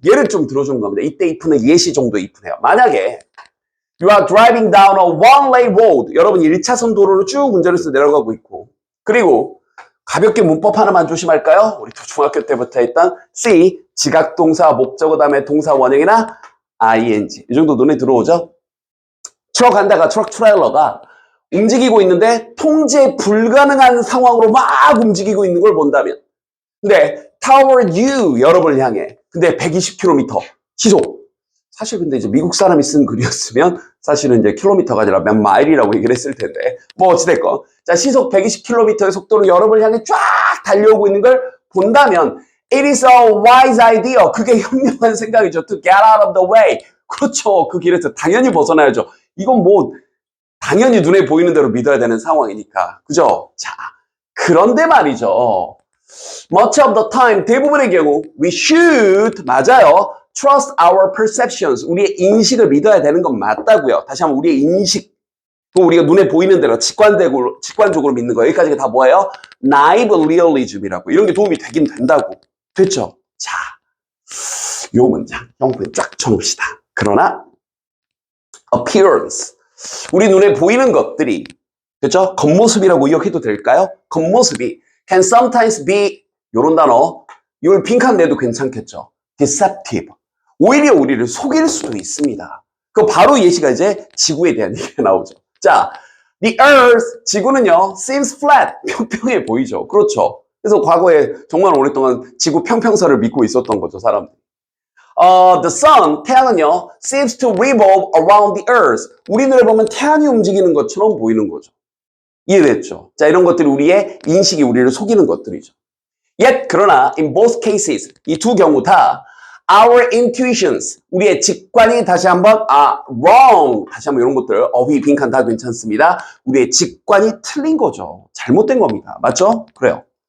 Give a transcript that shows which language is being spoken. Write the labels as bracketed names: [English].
[Korean] 예를 좀 들어주는 겁니다. 이때 if는 예시 정도 if네요. 만약에 [English] you are driving down a one-lane road. [Korean] 여러분 1차선 도로로 쭉 운전해서 내려가고 있고 그리고 가볍게 문법 하나만 조심할까요? 우리 중학교 때부터 했던 C, 지각동사, 목적어 다음에 동사 원형이나 ing. 이 정도 눈에 들어오죠? 트럭 트레일러가 움직이고 있는데 통제 불가능한 상황으로 막 움직이고 있는 걸 본다면 근데 [English] toward you, [Korean] 여러분을 향해 근데 120km 시속 사실 근데 이제 미국 사람이 쓴 글이었으면 사실은 이제 킬로미터가 아니라 몇 마일이라고 얘기를 했을 텐데 뭐 어찌됐건 자 시속 120km의 속도로 여러분을 향해 쫙 달려오고 있는 걸 본다면 [English] It is a wise idea. [Korean] 그게 현명한 생각이죠. [English] To get out of the way. [Korean] 그렇죠. 그 길에서 당연히 벗어나야죠. 이건 뭐 당연히 눈에 보이는 대로 믿어야 되는 상황이니까. 그죠? 자, 그런데 말이죠. [English] Much of the time, [Korean] 대부분의 경우 [English] we should, [Korean] 맞아요. [English] Trust our perceptions. [Korean] 우리의 인식을 믿어야 되는 건 맞다고요. 다시 한번 우리의 인식. 또 우리가 눈에 보이는 대로 직관적으로 믿는 거. 여기까지가 다 뭐예요? naive realism이라고. 이런 게 도움이 되긴 된다고. 됐죠? 자, 요 문장 형부에 쫙 쳐놓읍시다. 그러나 appearance, 우리 눈에 보이는 것들이 그렇죠? 겉모습이라고 기억해도 될까요? 겉모습이 [English] can sometimes be [Korean] 요런 단어 이걸 빈칸 내도 괜찮겠죠? deceptive, 오히려 우리를 속일 수도 있습니다. 그 바로 예시가 이제 지구에 대한 얘기가 나오죠. 자, [English] the earth, [Korean] 지구는요 [English] seems flat, [Korean] 평평해 보이죠. 그렇죠? 그래서 과거에 정말 오랫동안 지구 평평설을 믿고 있었던 거죠, 사람들. [English] The sun, [Korean] 태양은요, [English] seems to revolve around the earth. [Korean] 우리 눈에 보면 태양이 움직이는 것처럼 보이는 거죠. 이해됐죠? 자, 이런 것들이 우리의 인식이 우리를 속이는 것들이죠. [English] Yet, [Korean] 그러나, [English] in both cases, [Korean] 이 두 경우 다, [English] our intuitions, [Korean] 우리의 직관이 다시 한번, wrong. 다시 한번 이런 것들, 어휘, 빈칸 다 괜찮습니다. 우리의 직관이 틀린 거죠. 잘못된 겁니다. 맞죠? 그래요.